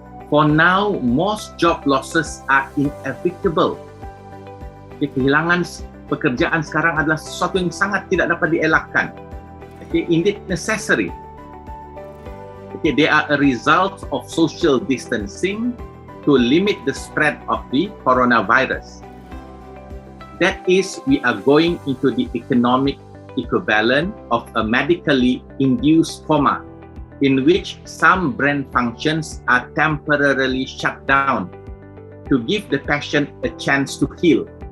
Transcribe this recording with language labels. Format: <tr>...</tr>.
<en>For now, most job losses are inevitable.</en> <id>Kehilangan pekerjaan sekarang adalah sesuatu yang sangat tidak dapat dielakkan.</id> <en>Indeed necessary. They are a result of social distancing to limit the spread of the coronavirus. That is, we are going into the economic equivalent of a medically induced coma in which some brain functions are temporarily shut down to give the patient a chance to heal.</en>